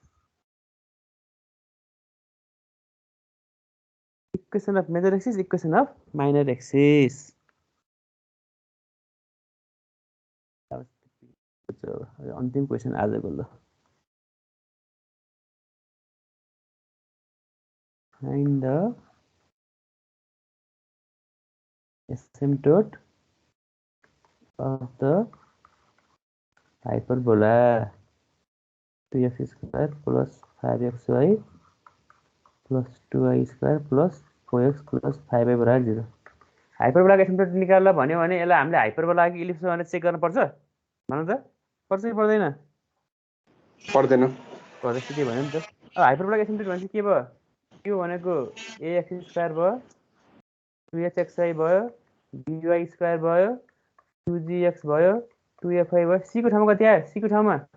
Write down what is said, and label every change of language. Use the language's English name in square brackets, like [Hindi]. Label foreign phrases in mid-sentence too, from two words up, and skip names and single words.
[English] equation of major axis equation of minor axis [Nepali] अन्तिम क्वेसन आजको ल [English] find the asymptote of the hyperbola 2x square plus 5xy plus 2y square plus 4x plus 5y [Nepali] बराबर 0 हाइपरबोलाको एसिम्प्टोट निकाल्न भन्यो भने यसलाई हामीले हाइपरबोलाको इलिप्स भनेर चेक गर्न पर्छ भन त पर्छ कि पर्दैन पर्दैन सिधै भन्यो नि त अब हाइपरबोलाको एसिम्प्टोट भनेपछि के भयो यो भनेको ax स्क्वायर भयो 2hxy भयो dy स्क्वायर भयो 2gx भयो 2fy भयो c को ठाउँमा कति आयो c को ठाउँमा